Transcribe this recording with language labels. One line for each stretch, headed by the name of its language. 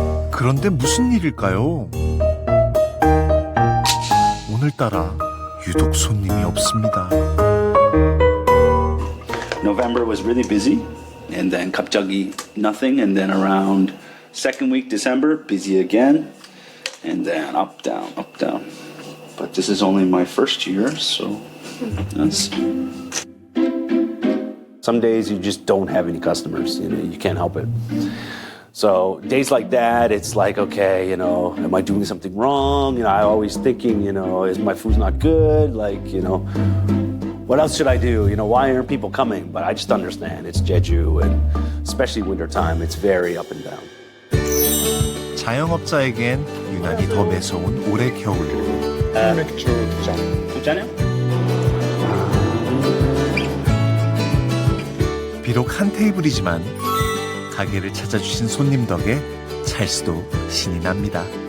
Korean: 그런데 무슨 일일까요? 오늘따라 유독 손님이 없습니다.
English: November was really busy, and then
Korean: 갑자기
English: nothing, and then around second week December, busy again, and then up, down. But this is only my first year, so that's... Some days you just don't have any customers, you can't help it. So days like that, it's like, okay, am I doing something wrong? I always thinking, is my food's not good? Like, what else should I do? Why aren't people coming? But I just understand it's Jeju, and especially wintertime, it's very up and down.
Korean: 자영업자에겐 유난히 더 매서운 올해 겨울. 맥주 2잔. 두 잔이요? 비록 한 테이블이지만 가게를 찾아주신 손님 덕에 찰스도 신이 납니다.